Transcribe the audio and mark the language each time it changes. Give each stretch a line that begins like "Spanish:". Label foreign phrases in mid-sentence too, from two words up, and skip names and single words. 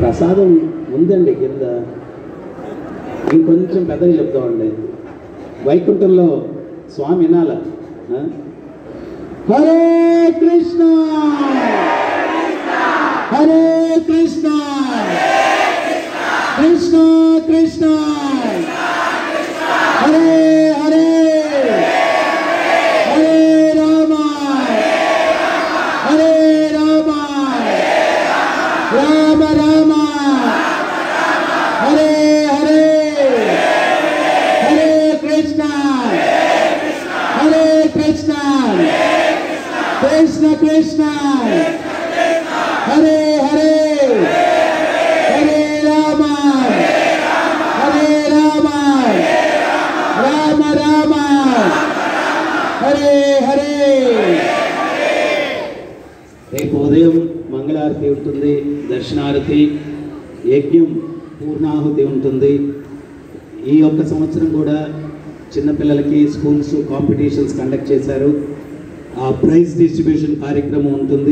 Telugu: ప్రసాదం ఉందండి కింద, ఇంకొంచెం పెద్దగా చెప్తామండి. వైకుంఠంలో స్వామి వినాల.
Sanskrit: హరే కృష్ణ హరే కృష్ణ కృష్ణ కృష్ణ హరే హరే హరే రామ హరే రామ రామ రామ హరే హరే హరే కృష్ణ హరే కృష్ణ కృష్ణ కృష్ణ హరే హరే హరే రామ హరే రామ రామ రామ హరే హరే.
Telugu: రేపు ఉదయం మంగళారతి ఉంటుంది, దర్శనారతి, యజ్ఞం, పూర్ణాహుతి ఉంటుంది. ఈ ఒక్క సంవత్సరం కూడా చిన్నపిల్లలకి
English: schools competitions conduct
Telugu: చేశారు. ఆ
English: prize distribution
Telugu: కార్యక్రమం ఉంటుంది.